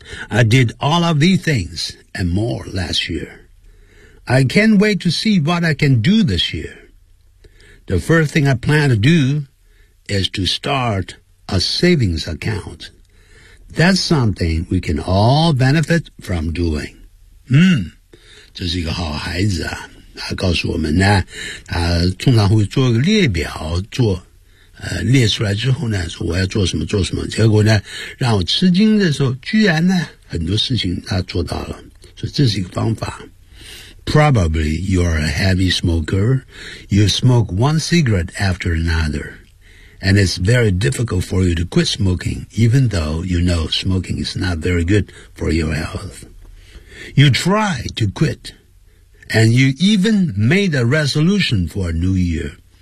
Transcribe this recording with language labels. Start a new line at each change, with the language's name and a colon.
English: I did all of these things and more last year. I can't wait to see what I can do this year. The first thing I plan to do is to start a savings account. That's something we can all benefit from doing.
Chinese: 这是一个好孩子啊，他告诉我们呢，他通常会做个列表，做列出来之后呢，说我要做什么做什么，结果呢让我吃惊的时候，居然呢很多事情他做到了，所以这是一个方法。
English: Probably you are a heavy smoker, you smoke one cigarette after another, and it's very difficult for you to quit smoking, even though you know smoking is not very good for your healthYou tried to quit, and you even made a resolution for a new year.